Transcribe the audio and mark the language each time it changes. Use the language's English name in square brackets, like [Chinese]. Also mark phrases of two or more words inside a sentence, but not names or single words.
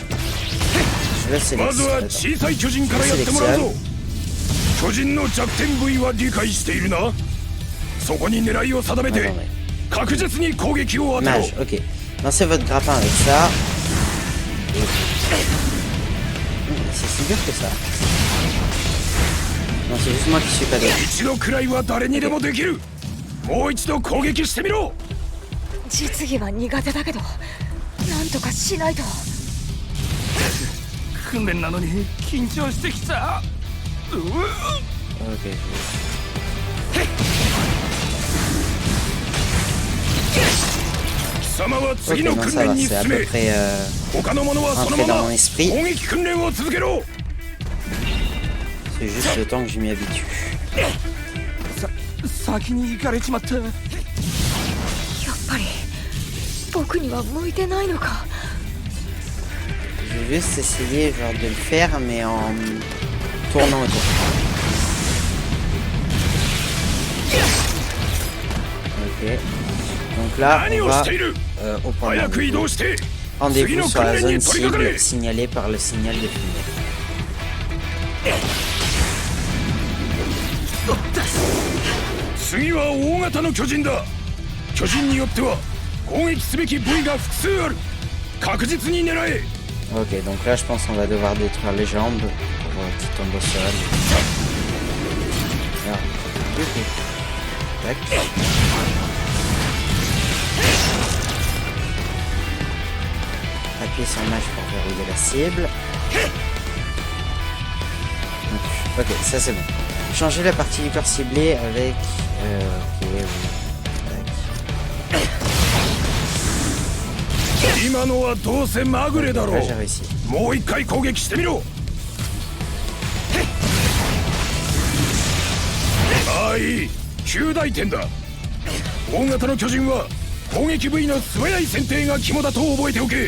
[French] Je le sélectionne. Mage, ok. Lancez votre grappin avec ça. Et... c'est si dur que ça. Non, c'est juste moi qui suis pas d'accord. [Japanese] 実技は苦手だけどなんとかしないと。訓練なのに緊張してきた。 [French] Ok. [Japanese] 貴様は次の訓練に進め。他の者はそのまま攻撃訓練を続けろ。 [French] C'est juste le temps que je m'y habitue. [Japanese] 先に行かれちまった。やっぱり僕には向いてないのか。 [French] Je vais juste essayer genre de le faire mais en tournant autour. Ok. Donc là on va au point de rendez-vous. Rendez-vous sur la zone cible signalée par le signal de fumée. [Japanese] 次は大型の巨人だ。巨人によっては攻撃すべき部位が複数ある。確実に狙え。 [French] Ok, donc là je pense qu'on va devoir détruire les jambes pour qu'il tombe au sol. Là. Tac. Appuyez sur mage pour verrouiller la cible. Donc, ok, ça c'est bon. Changer la partie du corps ciblé avec... ok, oui. Tac. [Japanese] 今のはどうせまぐれだろう。もう一回攻撃してみろ。ああいい、9大点だ。大型の巨人は攻撃部位の素早い選定が肝だと覚えておけ。